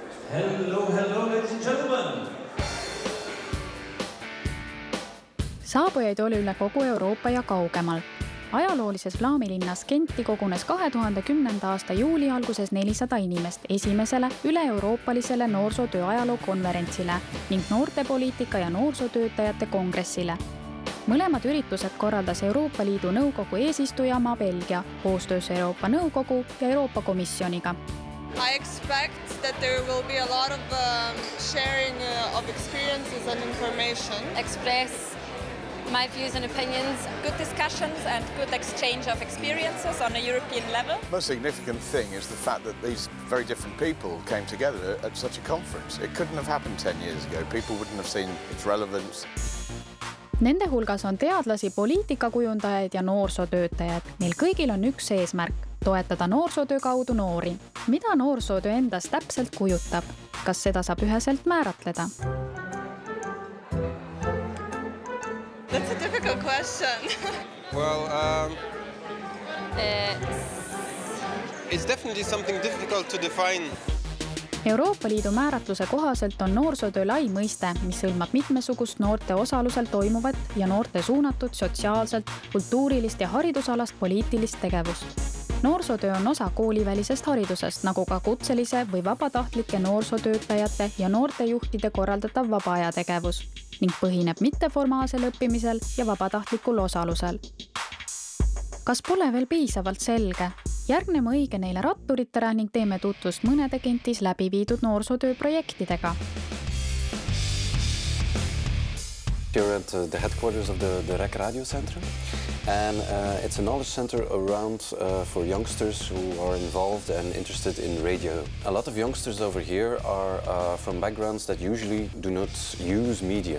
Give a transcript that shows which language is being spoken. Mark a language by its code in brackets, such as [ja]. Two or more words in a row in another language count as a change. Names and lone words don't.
[en] Hello, hello, ladies and gentlemen! [et] Saabujaid oli üle kogu Euroopa ja kaugemal. Ajaloolises Flaamilinnas Genti kogunes 2010. aasta juuli alguses 400 inimest esimesele üle-euroopalisele noorsootöö ajaloo konverentsile ning noortepoliitika ja noorsootöötajate kongressile. Mõlemad üritused korraldas Euroopa Liidu Nõukogu eesistujamaa Belgia koostöös Euroopa Nõukogu ja Euroopa Komisjoniga. [en] I expect that there will be a lot of sharing of experiences and information. Express my views and opinions, good discussions and good exchange of experiences on a European level. The most significant thing is the fact that these very different people came together at such a conference. It couldn't have happened 10 years ago. People wouldn't have seen its relevance. [et] Nende hulgas on teadlasi, poliitikakujundajaid ja noorsootöötajad. Neil kõigil on üks eesmärk – toetada noorsootöö kaudu noori. Mida noorsootöö endas täpselt kujutab? Kas seda saab üheselt määratleda? [en] That's a difficult question. Well, it's definitely something difficult to define. [et] Euroopa Liidu määratluse kohaselt on noorsootöö lai mõiste, mis hõlmab mitmesugust noorte osalusel toimuvat ja noorte suunatud sotsiaalselt, kultuurilist ja haridusalast poliitilist tegevust. Noorsootöö on osa koolivälisest haridusest, nagu ka kutselise või vabatahtlike noorsootöötajate ja noortejuhtide korraldatav vabaaja tegevus ning põhineb mitteformaalsel õppimisel ja vabatahtlikul osalusel. Kas pole veel piisavalt selge? Järgneme õige neile ratturitele ning teeme tutvust mõnede Gentis läbi viidud noorsootöö projektidega. [en] Here at the headquarters of the REC Radio Center, and it's a knowledge center around for youngsters who are involved and interested in radio. A lot of youngsters over here are from backgrounds that usually do not use media.